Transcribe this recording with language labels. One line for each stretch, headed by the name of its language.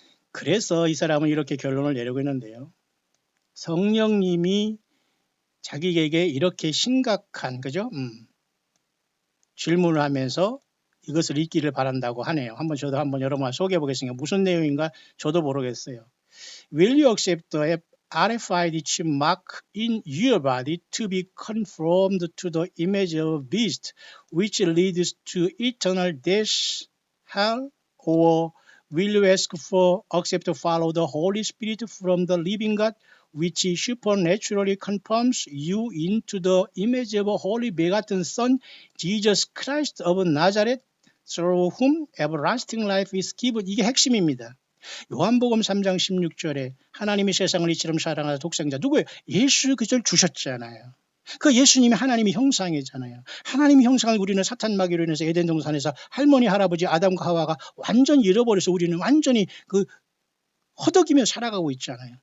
Korean: 그래서 이 사람은 이렇게 결론을 내리고 있는데요. 성령님이 자기에게 이렇게 심각한 그죠? 질문을 하면서 이것을 읽기를 바란다고 하네요. 저도 한번 여러분 소개해 보겠습니다. 무슨 내용인가 저도 모르겠어요.
English: Will you accept the RFID chip mark in your body to be conformed to the image of a beast, which leads to eternal death, hell, or will you accept to follow the Holy Spirit from the living God, which supernaturally conforms you into the image of a holy begotten Son, Jesus Christ of Nazareth, through whom everlasting life is given.
Korean: 이게 핵심입니다. 요한복음 3장 16절에 하나님이 세상을 이처럼 사랑하사 독생자 누구예요? 예수 그리스도를 주셨잖아요. 그 예수님이 하나님의 형상이잖아요. 하나님의 형상을 우리는 사탄 마귀로 인해서 에덴 동산에서 할머니 할아버지 아담과 하와가 완전히 잃어버려서 우리는 완전히 그 허덕이며 살아가고 있잖아요.